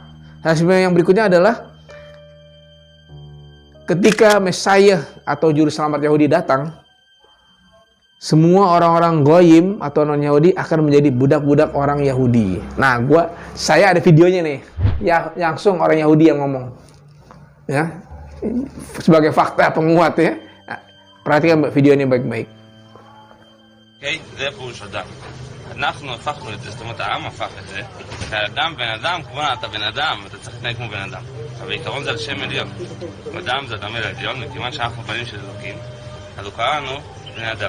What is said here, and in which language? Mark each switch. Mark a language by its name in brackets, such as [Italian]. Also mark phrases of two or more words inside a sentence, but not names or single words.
[Indonesian] Rasisme yang berikutnya adalah ketika Mesias atau juru selamat Yahudi datang, semua orang-orang goyim atau non-Yahudi akan menjadi budak-budak orang Yahudi. Nah, saya ada videonya nih, ya langsung orang Yahudi yang ngomong, ya sebagai fakta penguat ya. Nah, perhatikan video ini baik-baik. [Hebrew] אוקיי? זה פירוש אדם. אנחנו הפכנו את זה, זאת אומרת העם הפך את זה, שהאדם בן אדם, כמובן אתה בן אדם, אתה צריך להתנהג כמו בן אדם. אבל בעיקרון זה על שם עליון. אדם זה אדם אל עליון, וכיוון שאנחנו בנים של אלוקים, אז הוא קרא לנו בני אדם.